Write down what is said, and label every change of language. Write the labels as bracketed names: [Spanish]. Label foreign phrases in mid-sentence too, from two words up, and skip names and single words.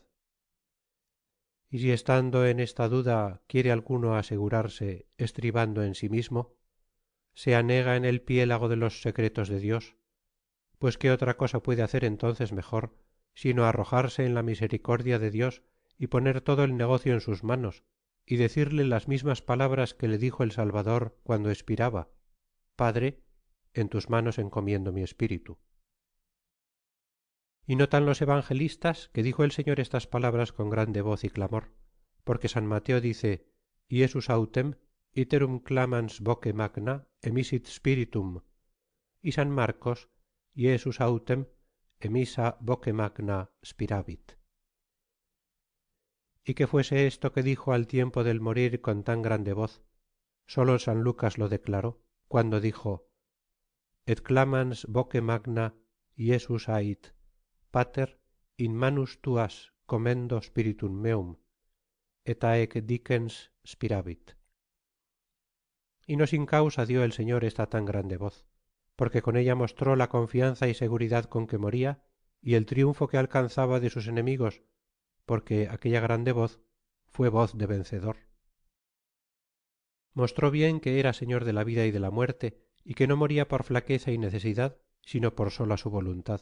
[Spanish] Y si estando en esta duda quiere alguno asegurarse, estribando en sí mismo, se anega en el piélago de los secretos de Dios, pues qué otra cosa puede hacer entonces mejor, sino arrojarse en la misericordia de Dios y poner todo el negocio en sus manos, y decirle las mismas palabras que le dijo el Salvador cuando expiraba: Padre, en tus manos encomiendo mi espíritu. Y notan los evangelistas que dijo el Señor estas palabras con grande voz y clamor, porque San Mateo dice: [Latin] Iesus autem iterum clamans voce magna emisit spiritum, [Spanish] y San Marcos: [Latin] Iesus autem emissa voce magna spiravit. [Spanish] Y que fuese esto que dijo al tiempo del morir con tan grande voz, sólo San Lucas lo declaró, cuando dijo: [Latin] Et clamans voce magna Iesus ait, Pater, in manus tuas commendo spiritum meum, et haec dicens spiravit. [Spanish] Y no sin causa dio el Señor esta tan grande voz, porque con ella mostró la confianza y seguridad con que moría, y el triunfo que alcanzaba de sus enemigos, porque aquella grande voz fue voz de vencedor. Mostró bien que era Señor de la vida y de la muerte, y que no moría por flaqueza y necesidad, sino por sola su voluntad.